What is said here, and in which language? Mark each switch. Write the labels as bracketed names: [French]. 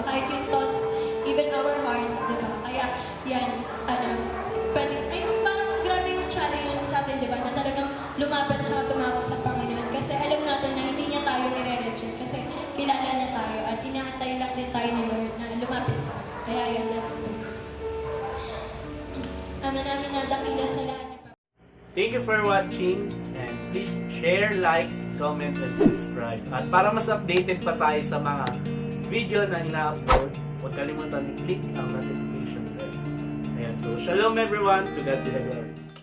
[Filipino] Kahit yung thoughts, [English] even our hearts, [Filipino] di ba? Kaya, yan, pwede, ayun, parang grabe yung challenge sa atin, di ba? Na talagang lumapit siya at tumawag sa Panginoon. Kasi alam natin na hindi niya tayo nire-reject. Kasi kilala niya tayo at inaantay lang din tayo ni Lord na lumapit sa atin. Kaya yun, [English] let's do. [Filipino] Ama namin na dakila sa lahat niya. [English] Thank you for watching and please share, like, comment, and subscribe. [Filipino] At para mas updated pa tayo sa mga video na ina-upload, huwag kalimutan i-click ang notification bell. [English] Ayan, so shalom everyone, to God be the glory.